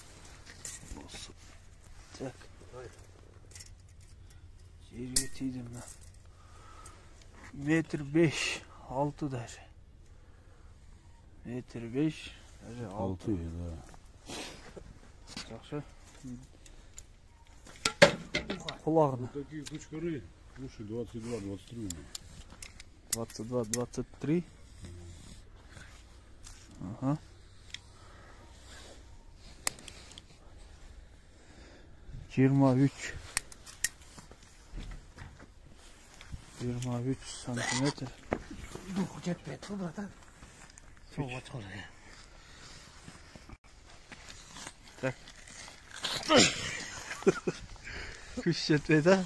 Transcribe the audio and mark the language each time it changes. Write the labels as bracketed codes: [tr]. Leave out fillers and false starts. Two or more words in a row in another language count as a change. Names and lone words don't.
[kk] Так. Жерге тиді мына. [ru] Метр 5, 6 даже. Метр 5, даже 6. да. [kk] Жақсы. Құлағына. [ru] Вот такие кучкары. Слушай, 22, 23 у меня. 22, 23. Ага. [kk] Жиырма үч сантиметр. Духу жетпейді ғой, братан. Соғып отыр. Так. Күш жетпейді, а?